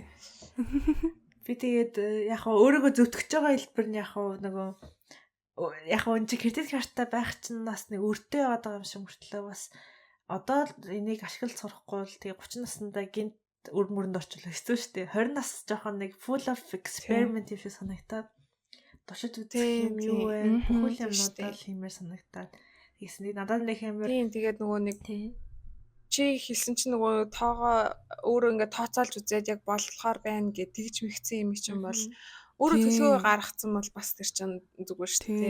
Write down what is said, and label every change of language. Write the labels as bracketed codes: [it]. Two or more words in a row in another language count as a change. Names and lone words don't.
[mn] Би тэгээд яг хаа өөрийгөө зөвтгөж байгаа хэлбэр нь яг хаа нөгөө яг хаа энэ кредит карттай байх чинь бас нэг өртөө яваад байгаа юм шиг мөртлөө бас одоо энийг ашиглаж сурахгүй бол тэгээ 30 наснда гинт өр мөрөнд орчвол хэцүү шүү дээ. 20 нас жоохон нэг [en] full of experiment [mn] юм шиг санагтаад Туршиж үзэх Тийм, юм юу вэ? тийм. Бүхэл Тийм юмнуудаа штэ. л хиймээр санагтаад. Тэгсэн надад нэг амар Тийм тэгээд нөгөө нэг тий. чи хэлсэн чинь нөгөө тоогоо өөрөө ингээд тооцоолж үзээд яг болохоор байна гэд тэгж мэгцэн юм чинь бол өөрөө төлөвөө гаргацсан бол бас тэр чинь зүгээр шүү дээ.